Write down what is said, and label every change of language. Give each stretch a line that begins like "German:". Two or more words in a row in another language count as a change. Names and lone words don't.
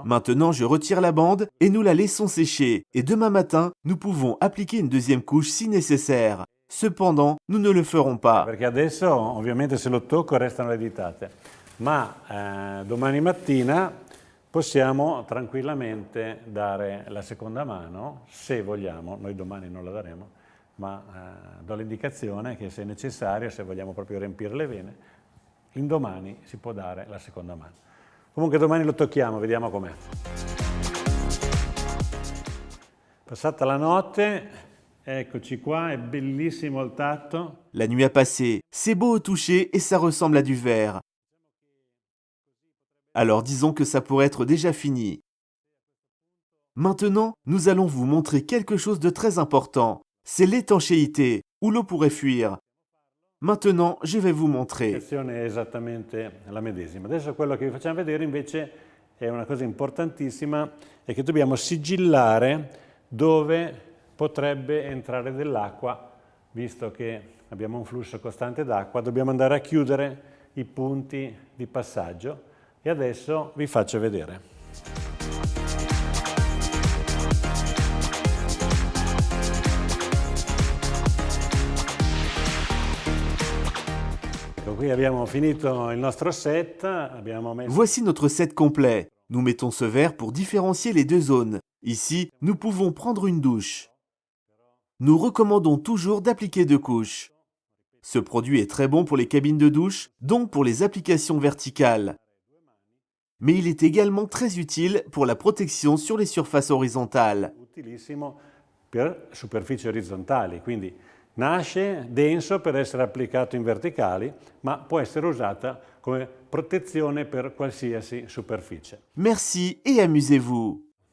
French: Maintenant, je retire la bande et nous la laissons sécher. Et demain matin, nous pouvons appliquer une deuxième couche si nécessaire. Cependant, nous ne le ferons pas.
Italian: Perché adesso ovviamente se lo tocco restano le ditate, ma domani mattina possiamo tranquillamente dare la seconda mano, se vogliamo, noi domani non la daremo, ma do l'indicazione che se è necessario, se vogliamo proprio riempire le vene, indomani si può dare la seconda mano. Comunque domani lo tocchiamo, vediamo com'è. Passata la notte, eccoci qua, è bellissimo il tatto.
French: La nuit a passé, c'est beau au toucher et ça ressemble à du verre. Alors disons que ça pourrait être déjà fini. Maintenant, nous allons vous montrer quelque chose de très important. C'est l'étanchéité, où l'eau pourrait fuir. Maintenant, je vais vous montrer.
Italian: La situazione è esattamente la medesima. Adesso quello che vi facciamo vedere invece è una cosa importantissima, è che dobbiamo sigillare dove potrebbe entrare dell'acqua, visto che abbiamo un flusso costante d'acqua, dobbiamo andare a chiudere i punti di passaggio e adesso vi faccio vedere. Ecco, qui abbiamo finito il nostro set, abbiamo messo...
French: Voici notre set complet. Nous mettons ce verre pour différencier les deux zones. Ici, nous pouvons prendre une douche. Nous recommandons toujours d'appliquer 2 couches. Ce produit est très bon pour les cabines de douche, donc pour les applications verticales. Mais il est également très utile pour la protection sur les surfaces horizontales.
Italian: Utilissimo per superfici orizzontali, quindi nasce denso per essere applicato in verticali, ma può essere usata come protezione per qualsiasi superficie.
French: Merci et amusez-vous!